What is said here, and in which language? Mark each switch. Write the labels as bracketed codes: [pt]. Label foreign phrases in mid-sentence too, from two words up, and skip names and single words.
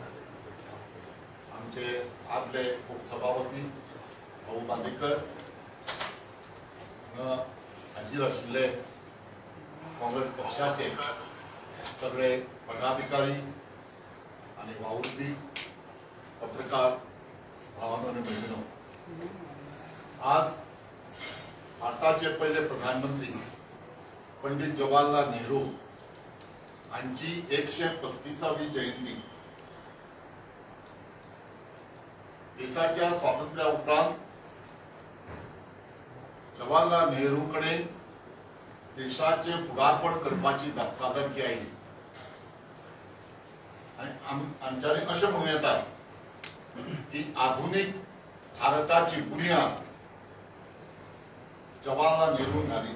[kok] आमचे आदले उपसभापती भाऊ बांदेकर, हाजीर आशिल्ले काँग्रेस पक्षाचे सगळे पदाधिकारी आणि वावुरपी पत्रकार भावांनो आणि भगिनींनो, आज भारताचे पहिले प्रधानमंत्री पंडित जवाहरलाल नेहरू यांची 135वी जयंती देशाच्या स्वातंत्र्या उपरांत जवाहरलाल नेहरूकडे देशाचे फुडारपण करपाची साधनकी आयली आणि आमच्यानी अशें म्हणूं येता की आधुनिक भारताची बुनियाद जवाहरलाल नेहरून घाली।